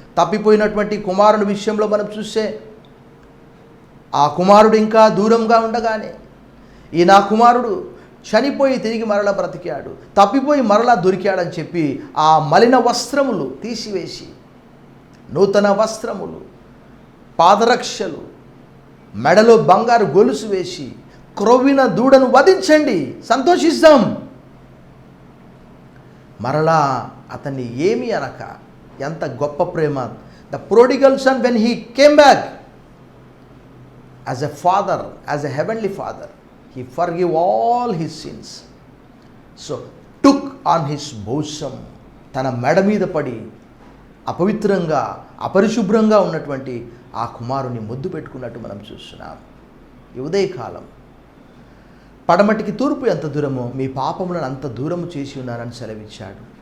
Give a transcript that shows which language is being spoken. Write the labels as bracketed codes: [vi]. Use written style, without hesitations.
[te] తప్పిపోయినటువంటి కుమారుని విషయంలో మనం చూస్తే ఆ కుమారుడు ఇంకా దూరంగా ఉండగానే ఈ నా కుమారుడు చనిపోయి తిరిగి మరలా బ్రతికాడు, తప్పిపోయి మరలా దొరికాడని చెప్పి ఆ మలిన వస్త్రములు తీసివేసి నూతన వస్త్రములు, పాదరక్షలు, మెడలో బంగారు గొలుసు వేసి క్రొవ్విన దూడను వధించండి, సంతోషిస్తాం. మరలా అతన్ని ఏమీ అనక, ఎంత గొప్ప ప్రేమ. [en] The prodigal son, when he came back as a father, as a heavenly father, he forgave all his sins. So took on his bosom, [te] తన మెడ మీద పడి అపవిత్రంగా అపరిశుభ్రంగా ఉన్నటువంటి ఆ కుమారుని ముద్దు పెట్టుకున్నట్టు మనం చూస్తున్నాం. ఈ ఉదయకాలం పడమటికి తూర్పు ఎంత దూరమో మీ పాపములను అంత దూరము చేసి ఉన్నానని సెలవిచ్చాడు.